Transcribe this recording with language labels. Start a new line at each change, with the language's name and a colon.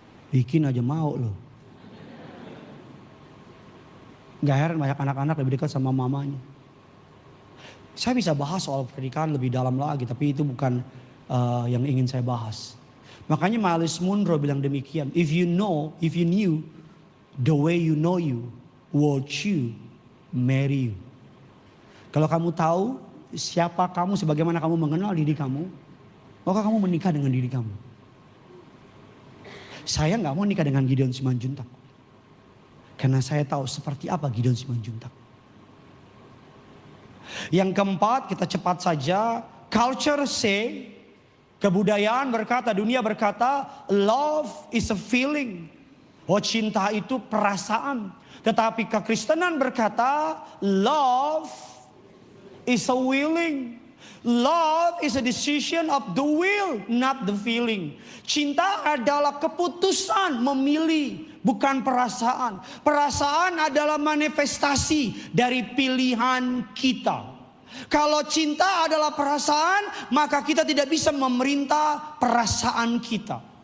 Indonesian: Bikin aja mau loh. Gak heran banyak anak-anak lebih dekat sama mamanya. Saya bisa bahas soal pernikahan lebih dalam lagi. Tapi itu bukan yang ingin saya bahas. Makanya Myles Munroe bilang demikian.
English: If you knew the way you know you, would you marry you?
Indonesian: Kalau kamu tahu siapa kamu sebagaimana kamu mengenal diri kamu, maka kamu menikah dengan diri kamu. Saya gak mau nikah dengan Gideon Simanjuntak. Karena saya tahu seperti apa Gideon Simanjuntak. Yang keempat, kita cepat saja.
English: Culture say,
Indonesian: kebudayaan berkata, dunia berkata,
English: love is a feeling.
Indonesian: Oh, cinta itu perasaan. Tetapi kekristenan berkata,
English: love is a willing. Love is a decision of the will, not the feeling.
Indonesian: Cinta adalah keputusan memilih, bukan perasaan. Perasaan adalah manifestasi dari pilihan kita. Kalau cinta adalah perasaan, maka kita tidak bisa memerintah perasaan kita.